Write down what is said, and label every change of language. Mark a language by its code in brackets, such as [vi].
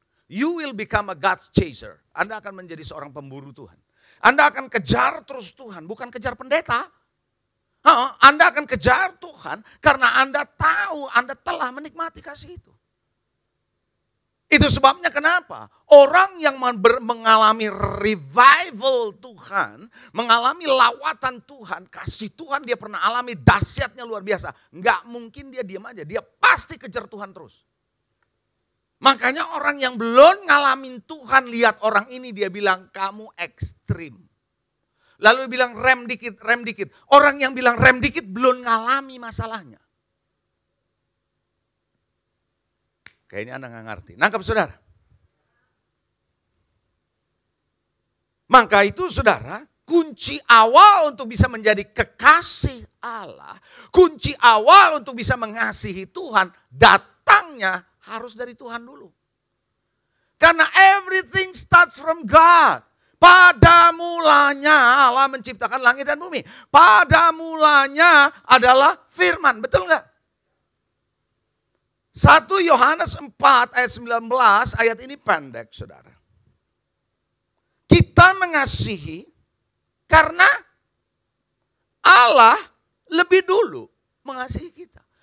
[en] You will become a God's chaser. [id] Anda akan menjadi seorang pemburu Tuhan. Anda akan kejar terus Tuhan, bukan kejar pendeta. Anda akan kejar Tuhan karena Anda tahu Anda telah menikmati kasih itu. Itu sebabnya kenapa orang yang mengalami revival Tuhan, mengalami lawatan Tuhan, kasih Tuhan dia pernah alami dahsyatnya luar biasa. Nggak mungkin dia diam aja, dia pasti kejar Tuhan terus. Makanya orang yang belum ngalamin Tuhan, lihat orang ini dia bilang kamu ekstrim. Lalu bilang rem dikit, rem dikit. Orang yang bilang rem dikit belum ngalami masalahnya. Kayaknya Anda nggak ngerti. Nangkap saudara? Maka itu saudara, kunci awal untuk bisa menjadi kekasih Allah, kunci awal untuk bisa mengasihi Tuhan, datangnya harus dari Tuhan dulu. [en] Karena everything starts from God. [id] Pada mulanya Allah menciptakan langit dan bumi. Pada mulanya adalah firman, betul nggak? 1 Yohanes 4 ayat 19, ayat ini pendek saudara. Kita mengasihi karena Allah lebih dulu mengasihi kita.